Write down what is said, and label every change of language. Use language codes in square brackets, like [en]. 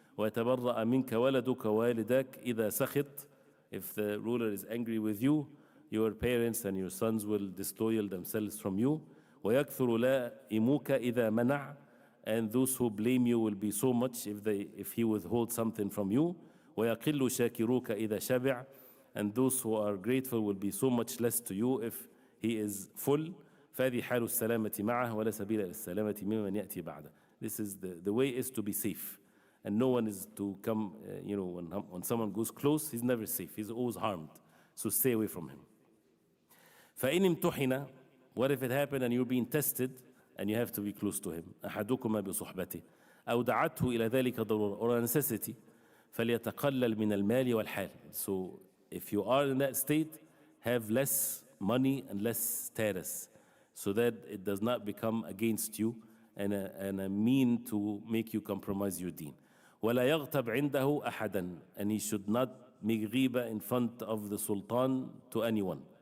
[ar] ويتبرأ منك ولدك والدك إذا سخط, [en] if the ruler is angry with you, your parents and your sons will disloyal themselves from you. [ar] ويكثر لائموك إذا منع, [en] and those who blame you will be so much if he withholds something from you. [ar] ويقل شاكروك إذا شبع, [en] and those who are grateful will be so much less to you if he is full. [ar] فهذه حال السلامة معه ولا سبيل إلى السلامة ممن يأتي بعده. [en] This is the way is to be safe, and no one is to come. When someone goes close, he's never safe. He's always harmed. So stay away from him. [ar] فإن امتحن, [en] what if it happened and you're being tested and you have to be close to him? [ar] أحدكما بصحبته أو دعته إلى ذلك ضرورة, [en] or a necessity. [ar] فليتقلل من المال والحال. [en] So if you are in that state, have less money and less status, so that it does not become against you and a mean to make you compromise your deen. [ar] ولا يغتب عنده أحدا, [en] and he should not make ghiba in front of the sultan to anyone.